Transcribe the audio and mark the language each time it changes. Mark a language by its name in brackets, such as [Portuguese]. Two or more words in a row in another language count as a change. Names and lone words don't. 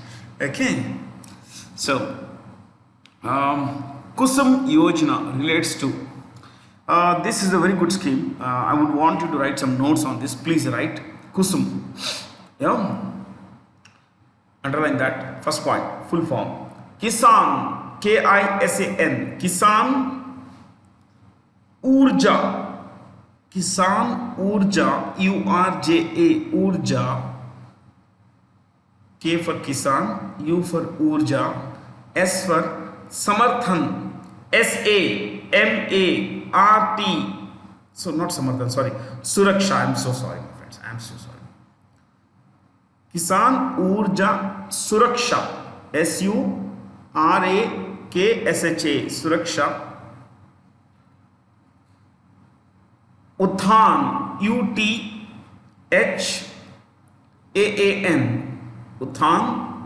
[English] Okay, so Kusum Yojana relates to this is a very good scheme. I would want you to write some notes on this. Please write Kusum. Yeah, underline that. First point, full form. Kisan, Kisan, Kisan Urja, Kisan Urja, Urja, Urja, K for Kisan, U for Urja, S for Samarthan, SAMART, so not Samarthan, sorry, Suraksha, I'm so sorry my friends, I'm so sorry. Kisan Urja Suraksha, SURAKSHA, Suraksha. Uthan, UTHAAN, Uthan.